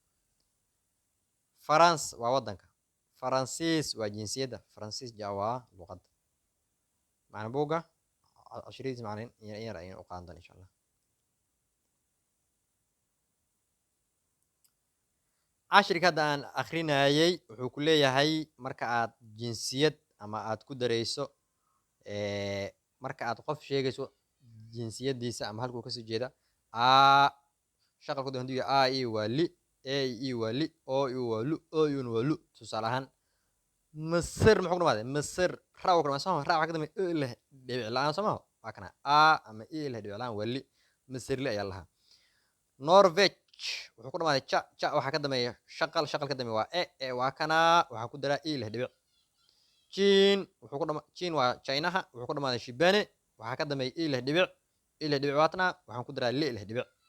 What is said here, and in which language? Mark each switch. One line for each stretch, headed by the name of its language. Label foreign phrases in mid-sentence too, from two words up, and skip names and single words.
Somali: farans waa waddanka faransiis waa jinsiyadda faransiis ja waa luqadda macna buugga cashiradiis macna in yar ayaan u qaadan doona
Arabic: إن شاء الله
Somali: cashirka hadda aan akrinayay wuxuu ku leeyahay marka aad jinsiyad ama aad ku dareyso marka aad qof sheegayso jinsiyadiisa ama halkuu kasoo jeeda a shaqalku haduu yahay a i waa li a i waa li o i waa lu o i waa lu tusaale ahaan masir muxuu ku dhamaaday masir ra ku dhamaaday soo ra waxa ka dambeeyay e leh dhibic la'aan soo waa kana a ama e leh dhibic la'aan waa li masirli ayaa lahaa norvege wuxuu ku dhamaaday ja ja waxa ka dambeeya shaqal shaqal ka dambeeya waa e waa kana waxa ku daraa e leh dhibic jin wuxuu ku dhamaaday jin waa chinaha wuxuu ku dhamaaday shibane waxa ka dambeeya e leh dhibic waatna waxaan ku daraa li leh dhibic